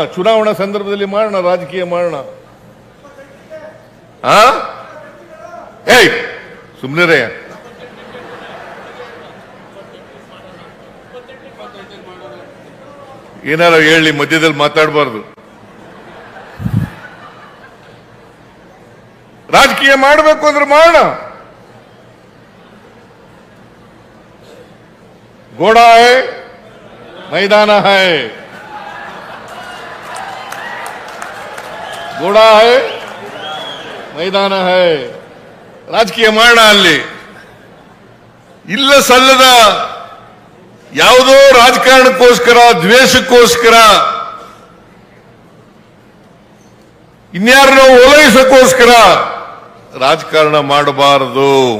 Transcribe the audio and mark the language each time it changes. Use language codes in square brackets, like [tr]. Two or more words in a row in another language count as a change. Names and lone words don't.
[kn] ಚುನಾವಣಾ ಸಂದರ್ಭದಲ್ಲಿ ಮಾಡೋಣ, ರಾಜಕೀಯ ಮಾಡೋಣ. ಏಯ್ ಸುಮ್ನಿರೇ, ಏನಾರ ಹೇಳಿ, ಮಧ್ಯದಲ್ಲಿ ಮಾತಾಡಬಾರ್ದು. ರಾಜಕೀಯ ಮಾಡಬೇಕು ಅಂದ್ರೆ ಮಾಡೋಣ. [hi] घोड़ा है, मैदान है, घोड़ा है, मैदान है. [kn] ರಾಜಕೀಯ ಮಾಡೋಣ. ಅಲ್ಲಿ ಇಲ್ಲ ಸಲ್ಲದ ಯಾವುದೋ ರಾಜಕಾರಣಕ್ಕೋಸ್ಕರ, ದ್ವೇಷಕ್ಕೋಸ್ಕರ, ಇನ್ಯಾರನ್ನೋ ಓಲೈಸಕ್ಕೋಸ್ಕರ ರಾಜಕಾರಣ ಮಾಡಬಾರದು.